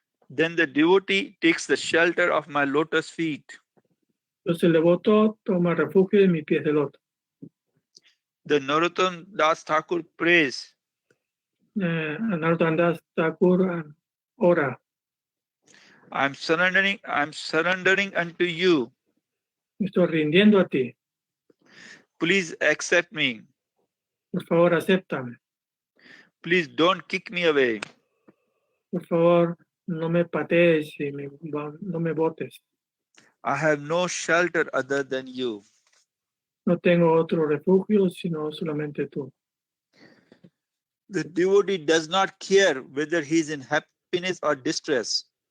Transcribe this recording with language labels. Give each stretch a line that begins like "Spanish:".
English: then the devotee takes the shelter of my lotus feet.
Spanish: entonces el devoto toma refugio de mis pies de loto.
English: The Narottam Das Thakur prays,
Spanish: Narottam Das Thakur ora,
English: I'm surrendering unto you.
Spanish: me estoy rindiendo a ti,
English: Please accept me.
Spanish: por favor acéptame,
English: Please don't kick me away.
Spanish: por favor no me patees y no me botes,
English: I have no shelter other than you.
Spanish: no tengo otro refugio sino solamente tú.
English: The devotee does not care whether he is in happiness or distress.